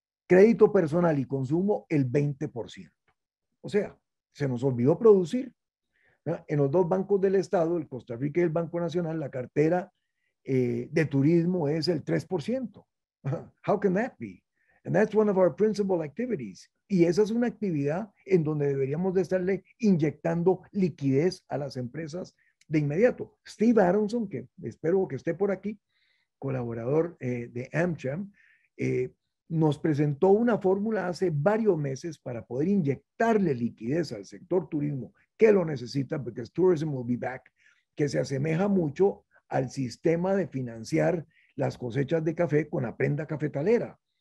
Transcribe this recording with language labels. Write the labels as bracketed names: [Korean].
[Spanish] crédito personal y consumo el 20%. O sea, se nos olvidó producir. ¿Verdad? En los dos bancos del Estado, el Costa Rica y el Banco Nacional, la cartera de turismo es el 3%. [English] How can that be? And that's one of our principal activities. [Spanish] Y esa es una actividad en donde deberíamos de estarle inyectando liquidez a las empresas de inmediato. Steve Aronson, que espero que esté por aquí, colaborador de AmCham, nos presentó una fórmula hace varios meses para poder inyectarle liquidez al sector turismo que lo necesita, porque [English] tourism will be back, [Spanish] que se asemeja mucho al sistema de financiar las cosechas de café con la prenda cafetalera.